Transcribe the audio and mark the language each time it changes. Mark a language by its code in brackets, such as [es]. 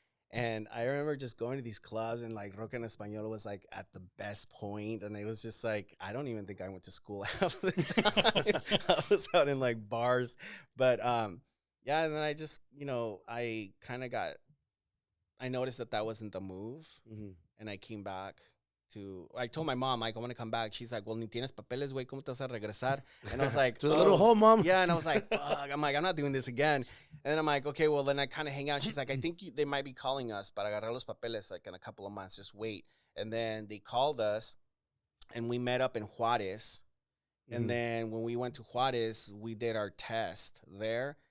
[en] And I remember just going to these clubs, and like Rock en Español was like at the best point, and it was just like, I don't even think I went to school half the time. I was out in like bars, but yeah. And then I just, you know, I noticed that wasn't the move, and I came back I told my mom, like, I want to come back. She's like, well, [es] ni tienes papeles, güey, ¿cómo te vas a regresar? [en] And I was like, To the little hole, mom. Yeah, and I was like, fuck. I'm like, I'm not doing this again. And then I'm like, okay, well, then I kind of hang out. She's like, I think they might be calling us [es] para agarrar los papeles, [en] like, in a couple of months. Just wait. And then they called us, and we met up in Juarez. And then when we went to Juarez, we did our test there.